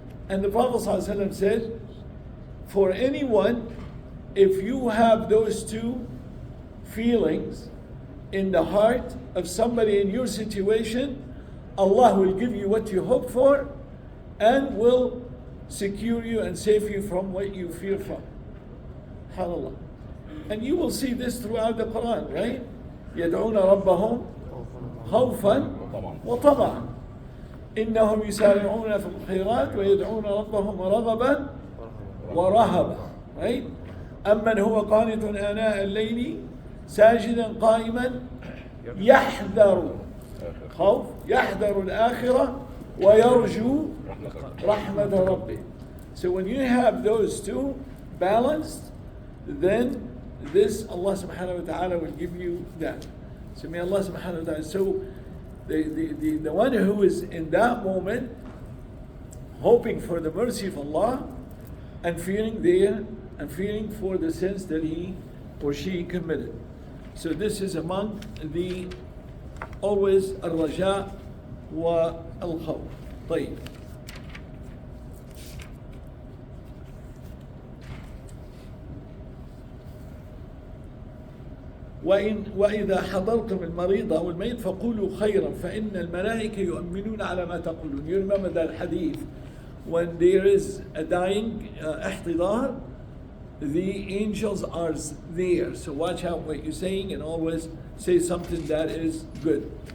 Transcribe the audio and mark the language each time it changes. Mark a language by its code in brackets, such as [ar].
[en] And the Prophet ﷺ said, for anyone, if you have those two feelings in the heart of somebody in your situation, Allah will give you what you hope for and will secure you and save you from what you fear from. SubhanAllah. And you will see this throughout the Quran, right? [ar] يدعون ربهم خوفا وطمعا. إنهم يسارعون في الخيرات ويدعون ربهم رغبا ورهبا. [en] Right? [ar] أمن هو قانت آناء الليل ساجدا قائما يحذر خوف يحذر الآخرة ويرجو رحمة ربه. [en] So when you have those two balanced, then this Allah subhanahu wa ta'ala will give you that. So may Allah subhanahu wa ta'ala. So the one who is in that moment hoping for the mercy of Allah and feeling there and feeling for the sins that he or she committed. So this is among the always al-raja wa al-khawf. [ar] طيب. وإذا حضرتم المريض أو الميت فقولوا خيرا فإن الملائكة يؤمنون على ما تقولون. [en] You remember that hadith when there is a dying احتضار, the angels are there. So watch out what you're saying and always say something that is good.